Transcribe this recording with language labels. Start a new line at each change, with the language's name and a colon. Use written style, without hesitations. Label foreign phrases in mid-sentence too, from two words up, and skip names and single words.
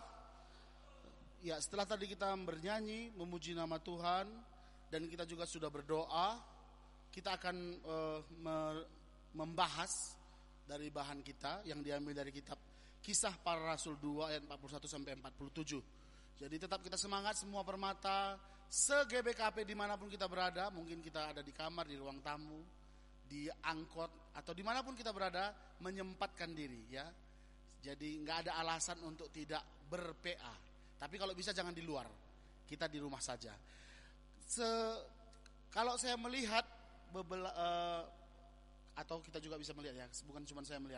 Indonesian: Ya, setelah tadi kita bernyanyi, memuji nama Tuhan, dan kita juga sudah berdoa, kita akan membahas dari bahan kita yang diambil dari kitab Kisah Para Rasul 2 ayat 41 sampai 47. Jadi tetap kita semangat semua Permata, se-GBKP dimanapun kita berada. Mungkin kita ada di kamar, di ruang tamu, di angkot, atau dimanapun kita berada, menyempatkan diri ya. Jadi gak ada alasan untuk tidak ber-PA. Tapi kalau bisa jangan di luar, kita di rumah saja. Kalau saya melihat atau kita juga bisa melihat ya, bukan cuma saya melihat.